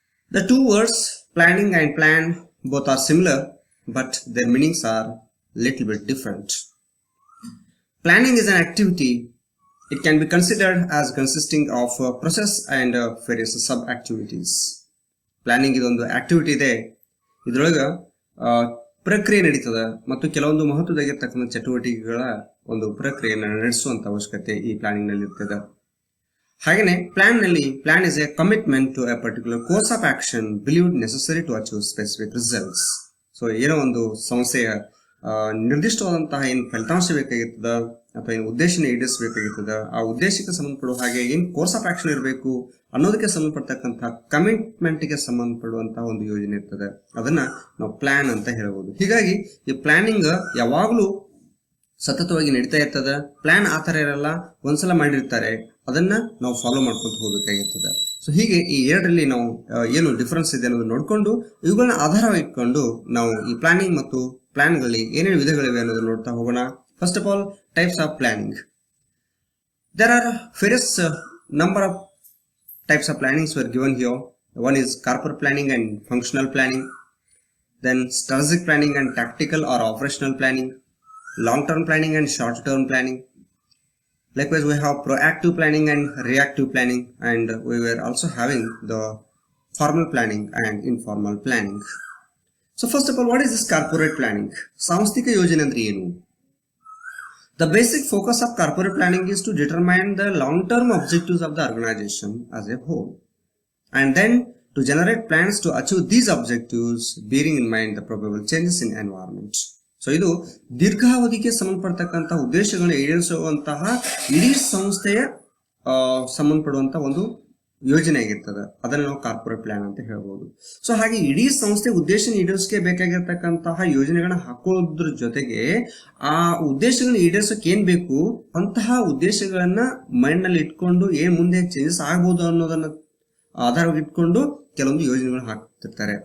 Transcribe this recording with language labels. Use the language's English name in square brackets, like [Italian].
[English] The two words planning and plan both are similar, but their meanings are little bit different. Planning is an activity. It can be considered as consisting of a process and various sub-activities. [Kannada] Planning ಇದೊಂದು activity ಇದೆ. ಇದರೊಳಗೆ ಪ್ರಕ್ರಿಯೆ ನಡೀತದೆ ಮತ್ತು ಕೆಲವೊಂದು ಮಹತ್ವದಾಗಿರ್ತಕ್ಕಂಥ ಚಟುವಟಿಕೆಗಳ ಒಂದು ಪ್ರಕ್ರಿಯೆಯನ್ನು ನಡೆಸುವಂತ ಅವಶ್ಯಕತೆ ಈ ಪ್ಲಾನಿಂಗ್ ನಲ್ಲಿ ಇರ್ತದೆ. [English] ಹಾಗೇನೆ plan is a commitment to a particular course of action believed necessary to achieve specific results. [Kannada] So ಏನೋ ಒಂದು ಸಂಸ್ಥೆಯ ನಿರ್ದಿಷ್ಟವಾದಂತಹ ಏನು ಫಲಿತಾಂಶ ಬೇಕಾಗಿರ್ತದ ಅಥವಾ ಏನು ಉದ್ದೇಶನ ಈಡೇರಿಸಬೇಕಾಗಿರ್ತದ, ಆ ಉದ್ದೇಶಕ್ಕೆ ಸಂಬಂಧಪಡುವ ಹಾಗೆ ಏನು ಕೋರ್ಸ್ ಆಫ್ ಆಕ್ಷನ್ ಇರಬೇಕು ಅನ್ನೋದಕ್ಕೆ ಸಂಬಂಧಪಡ್ತಕ್ಕಂತಹ ಕಮಿಟ್ಮೆಂಟ್ಗೆ ಸಂಬಂಧಪಡುವಂತಹ ಒಂದು ಯೋಜನೆ ಇರ್ತದೆ. ಅದನ್ನ ನಾವು ಪ್ಲಾನ್ ಅಂತ ಹೇಳ್ಬೋದು. ಹೀಗಾಗಿ ಈ ಪ್ಲಾನಿಂಗ್ ಯಾವಾಗಲೂ ಸತತವಾಗಿ ನಡೀತಾ ಇರ್ತದ. ಪ್ಲಾನ್ ಆ ಥರ ಇರಲ್ಲ, ಒಂದ್ಸಲ ಮಾಡಿರ್ತಾರೆ, ಅದನ್ನ ನಾವು ಫಾಲೋ ಮಾಡ್ಕೊಂತ ಹೋಗ್ಬೇಕಾಗಿರ್ತದೆ. ಸೊ ಹೀಗೆ ಈ ಎರಡರಲ್ಲಿ ನಾವು ಏನು ಡಿಫರೆನ್ಸ್ ಇದೆ ಅನ್ನೋದು ನೋಡ್ಕೊಂಡು ಇವುಗಳನ್ನ ಆಧಾರವಾಗಿ ಇಟ್ಕೊಂಡು ನಾವು ಈ ಪ್ಲಾನಿಂಗ್ ಮತ್ತು ಪ್ಲಾನ್ಗಳಲ್ಲಿ ಏನೇನು ವಿಧಗಳಿವೆ ಅನ್ನೋದನ್ನ ನೋಡ್ತಾ ಹೋಗೋಣ. [English] First of all, types of planning. There are various number of types of plannings were given here. One is corporate planning and functional planning, then strategic planning and tactical or operational planning, long-term planning and short-term planning. Likewise, we have proactive planning and reactive planning, and we were also having the formal planning and informal planning. So first of all, what is this corporate planning? [Kannada] ಸಾಂಸ್ಥಿಕ ಯೋಜನೆ ಅಂದ್ರೆ ಏನು? [English] The basic focus of corporate planning is to determine the long-term objectives of the organization as a whole, and then to generate plans to achieve these objectives, bearing in mind the probable changes in environment. [Kannada] So ಇದು ದೀರ್ಘಾವಧಿಗೆ ಸಂಬಂಧಪಡ್ತಕ್ಕಂತಹ ಉದ್ದೇಶಗಳನ್ನು ಈಡೇರಿಸುವಂತಹ ಇಡೀ ಸಂಸ್ಥೆಯ ಸಂಬಂಧಪಡುವಂತಹ ಒಂದು ಯೋಜನೆ ಆಗಿರ್ತದೆ. ಅದನ್ನು ನಾವು ಕಾರ್ಪೊರೇಟ್ ಪ್ಲಾನ್ ಅಂತ ಹೇಳ್ಬೋದು. ಸೊ ಹಾಗೆ ಇಡೀ ಸಂಸ್ಥೆ ಉದ್ದೇಶ ಈಡೇರಿಸಕ್ಕೆ ಬೇಕಾಗಿರ್ತಕ್ಕಂತಹ ಯೋಜನೆಗಳನ್ನ ಹಾಕೋದ್ರ ಜೊತೆಗೆ ಆ ಉದ್ದೇಶಗಳನ್ನ ಈಡೇರಿಸಕ್ಕೆ ಏನ್ ಬೇಕು ಅಂತಹ ಉದ್ದೇಶಗಳನ್ನ ಮೈಂಡ್ ನಲ್ಲಿ ಇಟ್ಕೊಂಡು ಏನ್ ಮುಂದೆ ಚೇಂಜಸ್ ಆಗ್ಬೋದು ಅನ್ನೋದನ್ನ ಆಧಾರವಾಗಿ ಇಟ್ಕೊಂಡು ಕೆಲವೊಂದು ಯೋಜನೆಗಳು ಹಾಕ್ತಿರ್ತಾರೆ.